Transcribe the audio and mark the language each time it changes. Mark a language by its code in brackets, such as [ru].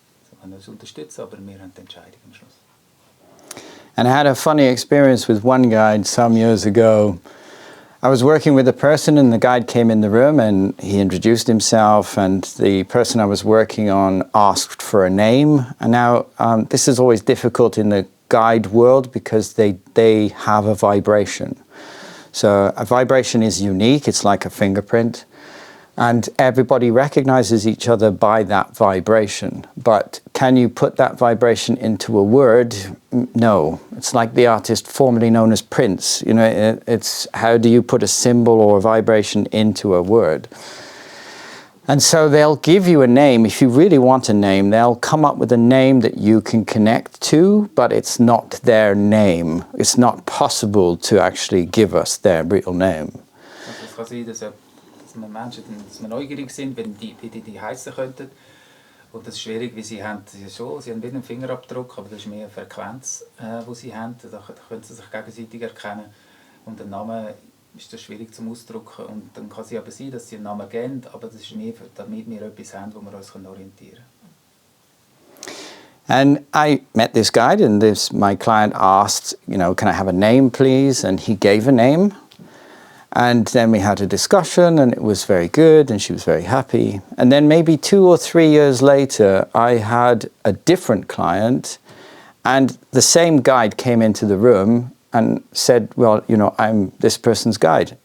[de] Sie können uns unterstützen, aber wir haben die Entscheidung am Schluss. [en] And I had a funny experience with one guide some years ago. I was working with a person and the guide came in the room and he introduced himself and the person I was working on asked for a name. And now this is always difficult in the guide world because they have a vibration. So a vibration is unique, it's like a fingerprint. And everybody recognizes each other by that vibration. But can you put that vibration into a word? No. It's like the artist formerly known as Prince. You know, it's how do you put a symbol or a vibration into a word? And so they'll give you a name. If you really want a name, they'll come up with a name that you can connect to, but it's not their name. It's not possible to actually give us their real name. [de] Also es kann sein, dass wir Menschen dass wir neugierig sind, wie die heissen könnten. Und das ist schwierig, weil sie haben wie einen Fingerabdruck, aber das ist mehr eine Frequenz, die sie haben. Da können sie sich gegenseitig erkennen. Und den Namen ist das schwierig zum Ausdrucken. Und dann kann es aber sein, dass sie einen Namen geben, aber das ist mehr, damit wir etwas haben, wo wir uns orientieren können. [en] And I met this guide and my client asked, can I have a name please? And he gave a name. And then we had a discussion and it was very good and she was very happy. And then maybe 2 or 3 years later, I had a different client and the same guide came into the room and said, well, I'm this person's guide.